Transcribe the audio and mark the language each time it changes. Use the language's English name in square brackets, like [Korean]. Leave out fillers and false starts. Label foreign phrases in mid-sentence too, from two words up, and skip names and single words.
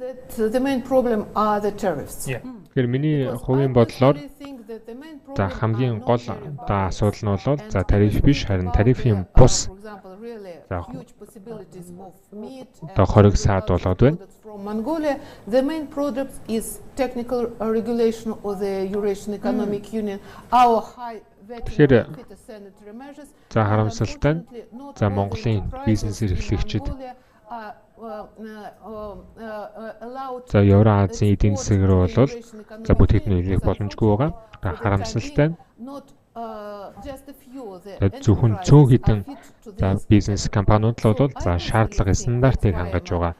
[Mongolian] Тэгэхээр миний хувийн бодлоор за хамгийн гол одоо асуудал нь бол за тариф биш харин тарифын бус за одоо хориг саад болоод байна. [English] Mongolia, the main product is technical regulation of the Eurasian Economic Union. Our high [Mongolian] Тэгэхээр за харамсалтай нь за Монголын бизнес эрхлэгчид за Евро Азийн эдийн засаг руу бол за бүтээгдэхүүн нөлөөлөх боломжгүй байгаа. Харамсалтай нь зөвхөн цөөн хэдэн за бизнес компаниуд л бол за шаардлага стандартыг хангаж байгаа.